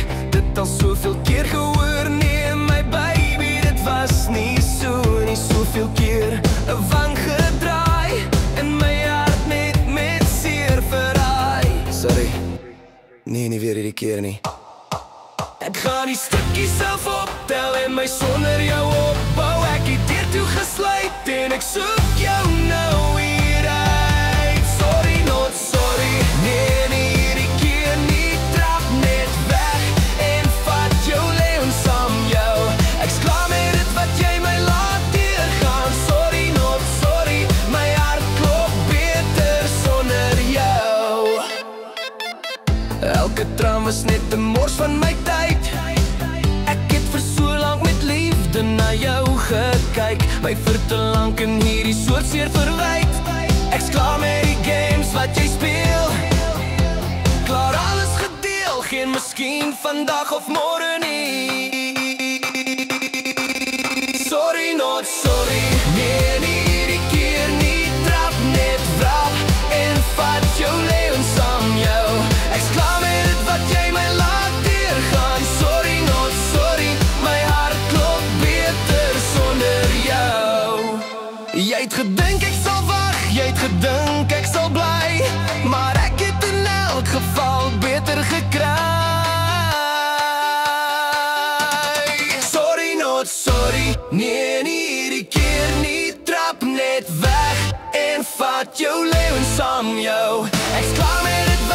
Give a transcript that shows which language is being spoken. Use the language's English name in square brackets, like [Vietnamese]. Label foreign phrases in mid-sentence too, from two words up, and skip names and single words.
[Afrikaans] Dit al soveel keer gehoor, nee my baby, dit was nie soveel keer 'n wang gedraai en my hart met seer verraai. Sorry, nee, nie weer hierdie keer nie. Ek gaan die stukkies self optel en my sonder jou opbou. Ek het deur toe gesluit en ek soek jou nou hier uit. [English] Sorry, not sorry, [Afrikaans] nee, nie hierdie keer nie. Trap net weg en vat jou leeuw saam jou. Ek's klaar met dit wat jy my laat deurgaan. [English] Sorry, not sorry, [Afrikaans] my hart klop beter sonder jou. Elke traan was net 'n mors van my tyd. Ek het vir so lank met liefde na jou gekyk. My vir te lank in hierdie soort seer verwyd. Ek's klaar met die games wat jy speel. Klaar alles gedeel, geen miskien vandag of môre nie. [English] Sorry, not sorry, [Afrikaans] nee, nie hierdie keer nie. Trap net vrap en vat jou leeuw saam jou. Ek's klaar met dit wat jy my laat deurgaan. [English] Sorry, not sorry, [Afrikaans] my hart klop beter sonder jou. Jy het gedink ek sal wag, jy het gedink ek sal bly, maar ek het in elk geval beter gekry. [English] Sorry, not sorry, [Afrikaans] nee, nie hierdie keer nie. Trap net weg en vat jou leeuw saam jou. Ek's klaar met